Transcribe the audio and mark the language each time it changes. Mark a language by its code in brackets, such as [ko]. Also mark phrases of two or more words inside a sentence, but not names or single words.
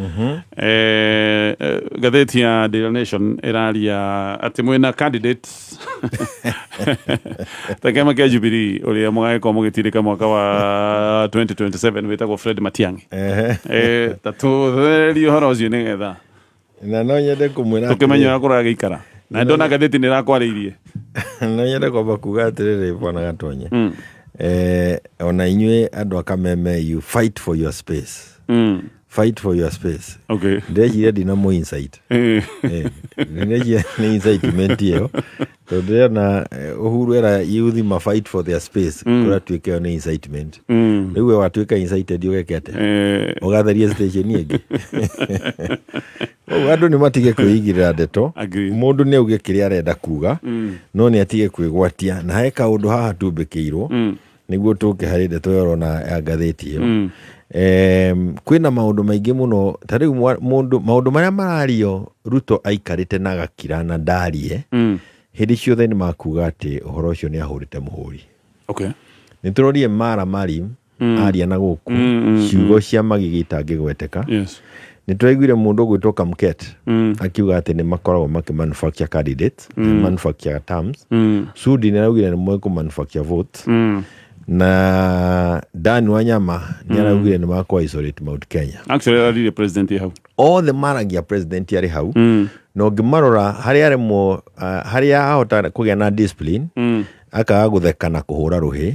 [ki] Ngathĩti ya Daily Nation ĩraria atĩ mwĩna candidate ta kĩama kĩa Jubilee ũrĩa mũgagĩkorwo mũgĩtirĩka mwaka wa 2027 wĩtagwo Fred Matiang'i. Tatũthererie ũhoro ũcio nĩgetha na no nyende kũmwĩra tũkĩmenya ũrĩa kũragĩikara. Na ndona ngathĩti nĩ ĩrakwarĩirie. No nyende kwamba kuga atĩrĩrĩ bwana Gatonye, ona inyuĩ andũ a Kameme, [en] you fight for your space. Fight for your space. Okay. [ki] Ndeciria ndina mo insight. Ndeciria nĩ incitement ĩyo. Tondũ na Uhuru era youth ma [en] fight for their space. [ki] Kũratuĩka nĩ incitement. Rĩu we watuĩka incited ũgeke atĩa? Ũgatheria station ĩngĩ. Andũ nĩ matige kwĩigĩrĩra ndeto. Mũndũ nĩ auge kĩrĩa arenda kuga, no nĩ atige kwĩgwatia. Na he kaũndũ haha tumbĩkĩirwo nĩguo tũke harĩ ndeto yorona ya ngathĩti ĩyo. Kwĩna maũndũ maingĩ mũno. Ta rĩu maũndũ marĩa marario Ruto aikarĩte na agakira na ndarie hĩndĩ ciothe nĩ makuga atĩ ũhoro ũcio nĩ ahũrĩte mũhũri. Okay. Nĩ tũrorie mari aria na gũkũ ciugo cia magigĩtangĩgweteka. Yes. Nĩ tũraiguire mũndũ gwĩtwo Kamket akiuga atĩ nĩ makoragwo [en] manufacture candidates, manufacture terms. [ki] Sudi nĩ araugire nĩ moe [en] manufacture votes. [ki] Na Dan Wanyama nĩ araugire nĩ makwa isolate Mount Kenya. [en] Actually ararire president hau. [ki] Othe maragia president yarĩ hau. No ngĩmarora harĩa aremwo harĩa ahota kũgĩa na discipline akaga gũtheka na kũhũra rũhĩ.